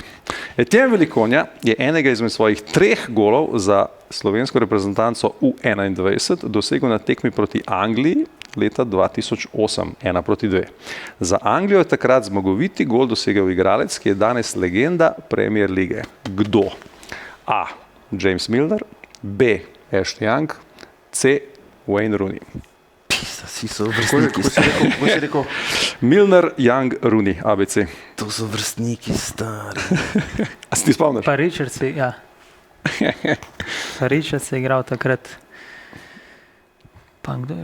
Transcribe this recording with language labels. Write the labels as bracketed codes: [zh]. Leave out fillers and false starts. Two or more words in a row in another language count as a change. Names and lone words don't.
[sl] Etienne Velikonja je enega izmed svojih 3 golov za slovensko reprezentanco U21 dosegel na tekmi proti Angliji leta 2008, 1-2. Za Anglijo je takrat zmagoviti gol dosegel igralec, ki je danes legenda Premier lige. Kdo? A. James Milner, B. Ashley Young, C. Wayne Rooney. Vsi so vrstniki. Kako si rekel? Milner, Young, Rooney, ABC. To so vrstniki stari. A si ti spomniš? Pa Richard si, ja. Pa Richard si igral takrat. Pa kdo je še bil?